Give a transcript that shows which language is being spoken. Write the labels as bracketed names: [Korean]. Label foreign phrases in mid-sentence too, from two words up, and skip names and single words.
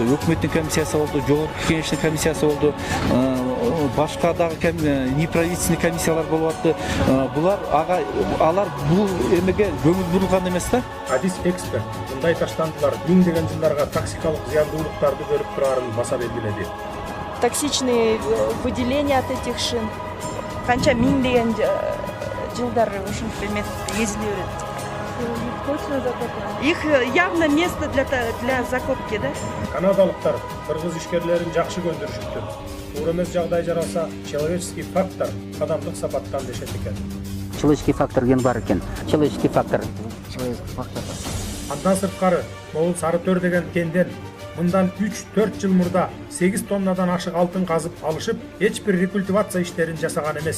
[Kyrgyz] Өкмөттүн комиссиясы болду, жогорку кеңештин комиссиясы болду. Башка дагы неправительственный комиссиялар болуп атты. Булар алар бул эмеге көңүл бурулган эмес да. Адис эксперт мындай таштандылар миңдеген жылдарга токсикалык зыяндуулуктарды бөлүп турарын баса белгиледи. [Russian] Токсичные выделения от этих шин. [Kyrgyz] Канча миңдеген жылдар ушинтип эметип езиле берет. [Russian] Точно закопано. Их явно место для закопки, да? [Kyrgyz] Канадалыктар кыргыз ишкерлерин жакшы көндүрүшүптүр. Туура эмес жагдай жаралса, [Russian] человеческий фактор [Kyrgyz] адамдык сапаттан дешет экен. [Russian] Человеческий фактор [Kyrgyz] ген бар экен. [Russian] Человеческий фактор. [Kyrgyz] Андан сырткары, могул Сары Төр деген кенден мындан 3-4 жыл мурда 8 тоннадан ашык алтын казып алышып, эч бир рекультивация иштерин жасаган эмес.